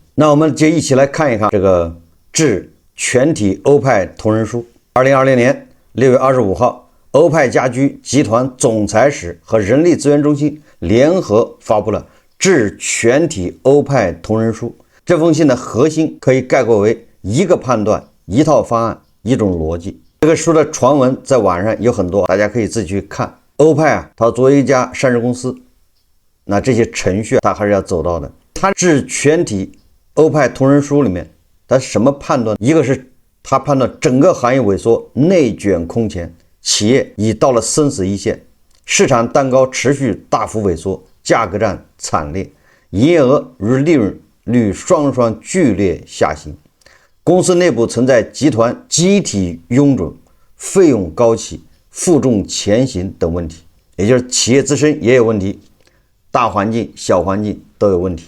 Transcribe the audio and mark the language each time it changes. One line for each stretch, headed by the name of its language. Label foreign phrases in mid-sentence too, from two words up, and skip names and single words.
Chinese: 那我們就一起來看一看這個致全體歐派同仁書。2020年6月25號，歐派家居集團總裁室和人力資源中心聯合發布了致全體歐派同仁書。這封信的核心可以概括為一個判斷、一套方案、一種邏輯。這個書的傳文在網上有很多，大家可以自己去看。歐派它作為一家上市公司，那這些程序它還是要走到的。它致全體歐派同仁書裡面，它什麼判斷？一個是它判斷整個行業萎縮，內捲空前，企業已到了生死一線，市場蛋糕持續大幅萎縮，價格戰慘烈，營業額與利潤率雙劇烈下行。公司內部存在集團集體臃腫、費用高企、負重前行等問題，也就是企業自身也有問題，大環境、小環境都有問題。